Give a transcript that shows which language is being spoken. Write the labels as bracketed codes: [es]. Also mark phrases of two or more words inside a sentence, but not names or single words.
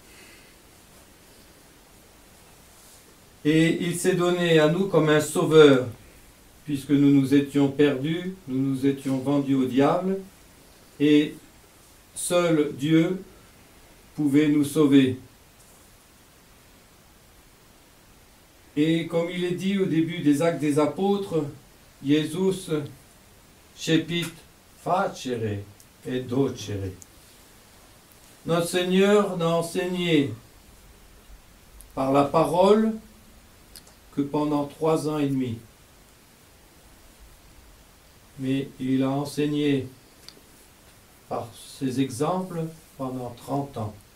[fr] Et il s'est donné à nous comme un sauveur, puisque nous nous étions perdus, nous nous étions vendus au diable, et seul Dieu pouvait nous sauver. Et comme il est dit au début des Actes des Apôtres, [la] Jesus cepit facere et docere. [fr] Notre Seigneur n'a enseigné par la parole que pendant 3 ans et demi. Mais il a enseigné par ses exemples pendant 30 ans.